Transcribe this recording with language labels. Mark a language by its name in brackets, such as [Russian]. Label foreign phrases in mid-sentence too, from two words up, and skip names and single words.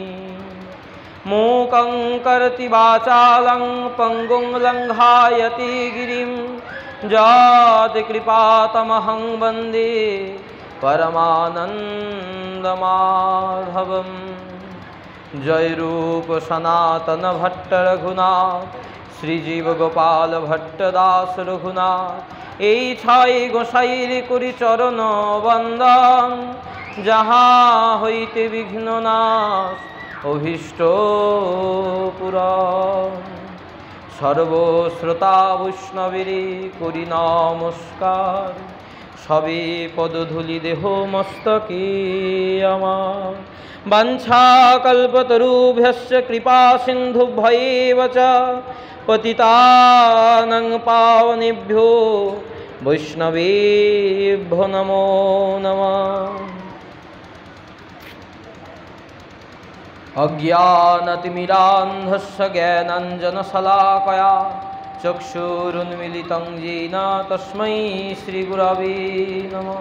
[Sanskrit] मूकं करोति वाचालं पङ्गुं लङ्घयति गिरिं यत्कृपातमहं वन्दे परमानन्दमाधवम्। [Bangla] जय रूप सनातन भट्ट रघुनाथ श्रीजीव गोपाल भट्टदास रघुनाथ এই ছয় গোসাইর করি চরণ বন্দন যাহা হইতে বিঘ্ন নাশ অভীষ্ট পুরাণ সর্বশ্রোতা বৈষ্ণবেরে করি নমস্কার সবে পদধূলি দেহ মস্তকে আমার। [Sanskrit] বাঞ্ছা কল্পতরুভ্যশ্চ কৃপা সিন্ধুভ্যেব চ পতিতানাং পাবনেভ্যো বৈষ্ণবেভ্যো নমো নমঃ। অজ্ঞানতিমিরান্ধস্য জ্ঞানাঞ্জনশলাকয়া চক্ষুरुन्मीलितं येन तस्मै श्रीगुरवे नमः।